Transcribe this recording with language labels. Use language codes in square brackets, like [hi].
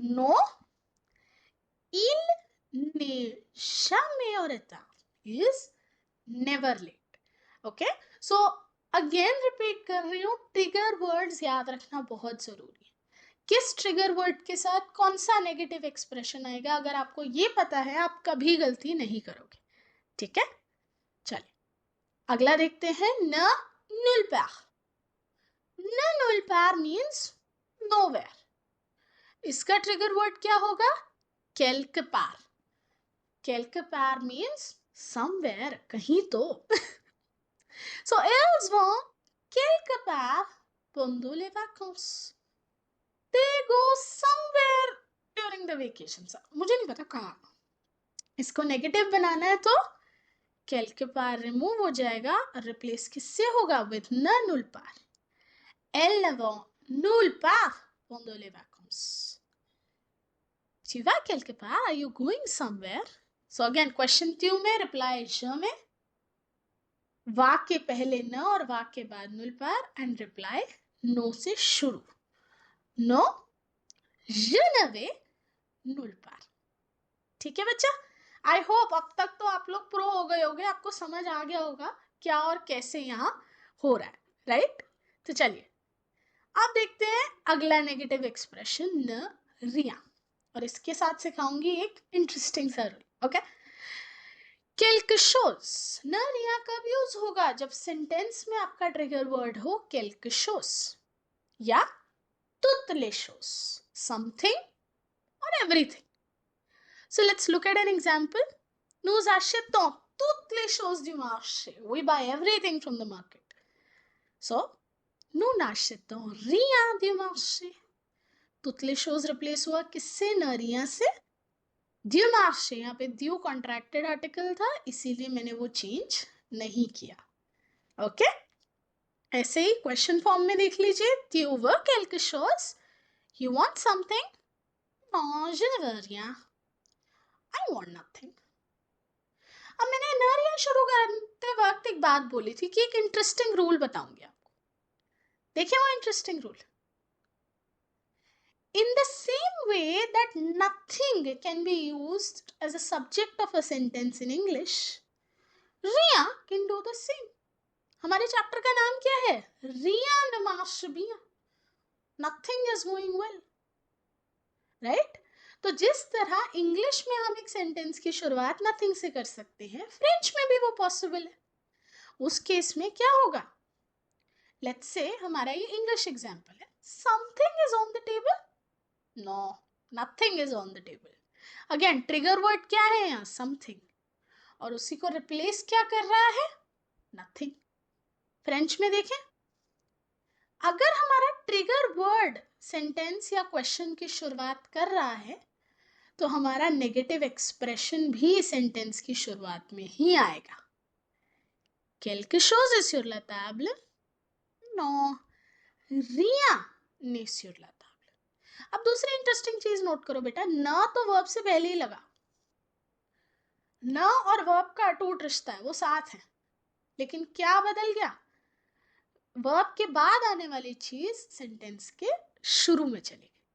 [fr] नो il n'est jamais en retard. [en] He is never late. Okay. [hi] So again repeat कर रही हूँ, trigger words याद रखना बहुत जरूरी है. किस ट्रिगर वर्ड के साथ कौन सा नेगेटिव एक्सप्रेशन आएगा, अगर आपको ये पता है आप कभी गलती नहीं करोगे. ठीक है. चलिए अगला देखते हैं. न nulle part. न nulle part मीन्स nowhere. इसका ट्रिगर वर्ड क्या होगा. quelque part. quelque part means somewhere, कहीं तो. [fr] So elles vont quelque part pendant les vacances. [en] They go somewhere during the vacations. [hi] मुझे नहीं पता कहाँ. इसको नेगेटिव बनाना है तो quelque part रिमूव हो जाएगा, रिप्लेस किससे होगा. विथ न nulle part. [fr] Elles vont nulle part pendant les vacances. Tu vas quelque part. [en] Are you going somewhere? [hi] So again question ट्यू में, रिप्लाई ज में, वा के पहले न और वा के बाद nulle part and reply no से शुरू. [fr] नो je ne vais nulle part. [hi] ठीक है बच्चा. आई होप अब तक तो आप लोग प्रो हो गए होंगे, आपको समझ आ गया होगा क्या और कैसे यहाँ हो रहा है. राइट. तो चलिए अब देखते हैं अगला नेगेटिव एक्सप्रेशन न रिया, और इसके साथ सिखाऊंगी एक इंटरेस्टिंग सा रूल. ओके. quelque chose. न रिया कब यूज होगा. जब सेंटेंस में आपका ट्रिगर वर्ड हो [en] quelque chose या toutes les choses, something or everything. So let's look at an example. [fr] Nous achetons toutes les choses du marché. [en] We buy everything from the market. [fr] So, nous n'achetons rien du marché. Toutes les choses replace [hi] हुआ किससे? न rien से. Du marché, यहाँ पे du contracted article था, इसीलिए मैंने वो चेंज नहीं किया. ओके, ऐसे ही क्वेश्चन फॉर्म में देख लीजिए. [fr] Tu veux quelque chose? [en] You want something? [fr] Non, je ne veux rien. [en] I want nothing. [hi] अब मैंने न rien शुरू करते वक्त एक बात बोली थी कि एक इंटरेस्टिंग रूल बताऊंगी आपको. देखिए वो interesting rule. [en] In the same way that nothing can be used as a subject of a sentence in English, Ria can do the same. [hi] हमारे चैप्टर का नाम क्या है? [fr] Ria ne marche bien. [en] Nothing is going well. Right? [hi] तो जिस तरह English में हम एक सेंटेंस की शुरुआत नथिंग से कर सकते हैं, फ्रेंच में भी वो पॉसिबल है. उस केस में क्या होगा? लेट्स से हमारा ये इंग्लिश एग्जांपल है. Something is on the table. No, nothing is on the table. Again trigger word क्या है यहाँ? समथिंग. और उसी को रिप्लेस क्या कर रहा है? नथिंग. फ्रेंच में देखें, अगर हमारा ट्रिगर वर्ड सेंटेंस या क्वेश्चन की शुरुआत कर रहा है तो हमारा नेगेटिव एक्सप्रेशन भी सेंटेंस की शुरुआत में ही आएगा. [fr] Quelque chose est sur la table. Non, rien n'est sur la table. [hi] अब दूसरी इंटरेस्टिंग चीज नोट करो बेटा. न तो वर्ब से पहले ही लगा. न और वर्ब का अटूट रिश्ता है, वो साथ है. लेकिन क्या बदल गया? वर्ब के बाद आने वाली चीज सेंटेंस के शुरू में चली गई.